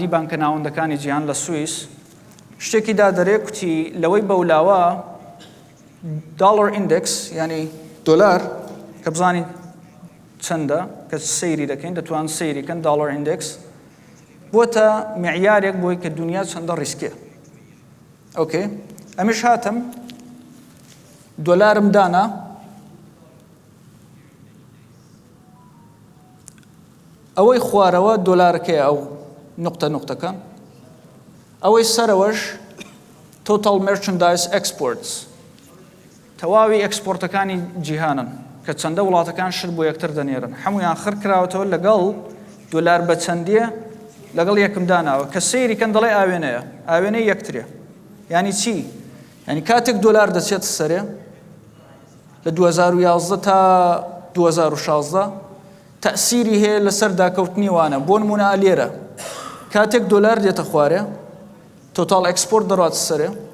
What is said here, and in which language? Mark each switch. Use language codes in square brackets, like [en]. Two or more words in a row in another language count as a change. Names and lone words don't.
[ckb] بانکە ناوەندەکانی جیهان لە سوئیس شتێکی دادەرێ کوتی لەوەی بەولاوە [en] dollar index [ckb] یعنی دۆلار کە بزانین چەندە کە سەیری دەکەین دەتوان سەیریکەن [en] dollar index [ckb] بۆتە معیارێک بۆی کە دنیا چەندە ڕیسکێ ئۆکێ ئەمیش هاتم دۆلارم دانا ئەوەی خوارەوە دۆلارەکەی ئەو نقطەکان ئەوەی سەرەوەش [en] total merchandise exports [ckb] تەواوی ئەکسپۆرتەکانی جیهانن کە چەندە وڵاتەکان شت بۆ یەکتر دەنێرن هەمویان خڕ کراوەتەوە لەگەڵ دۆلار بە چەندیە لەگەڵ یەکم داناوە کە سەیریکەن دەڵێ ئاوێنەیە ئاوێنەی یەکترێ ینی چی؟ ینی کاتێک دۆلار دەچێت سەرێ لە 2011 تا 2016 تەسیری هەیە لەسەر داکەوتنی وانە بۆ نمونە لێرە کاتێک دۆلار دێتە خوارێ [en] total export [ckb] دەڕات سەرێ